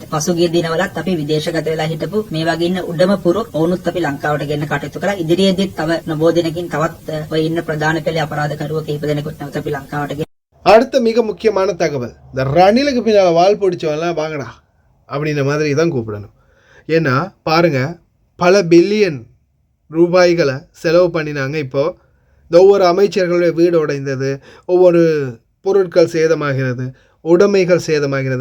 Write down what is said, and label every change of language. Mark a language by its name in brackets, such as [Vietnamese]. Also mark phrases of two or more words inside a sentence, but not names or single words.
[Sinhala] පසුගිය දිනවලත් අපි විදේශගත වෙලා හිටපු මේ වගේ ඉන්න උඩම පුරුක් ඔවුනුත් අපි ලංකාවට ගෙන්න කටයුතු කළා. ඉදිරියේදීත් තව නොබෝ දිනකින් තවත් ඔය ඉන්න ප්‍රධාන පෙළේ අපරාධකරුවෝ කිහිප දෙනෙකුත් නැවත අපි ලංකාවට ගෙන්න. [Tamil] அடுத்த மிக முக்கியமான தகவல், இந்த ரணிலுக்கு பின்னால் வால் பிடிச்சவெல்லாம் வாங்கடா அப்படின்ற மாதிரி தான் கூப்பிடணும். ஏன்னா பாருங்கள், பல பில்லியன் ரூபாய்களை செலவு பண்ணினாங்க. இப்போது இந்த ஒவ்வொரு அமைச்சர்களுடைய வீடு உடைந்தது, ஒவ்வொரு பொருட்கள் சேதமாகிறது, உடைமைகள் சேதமாகிறது.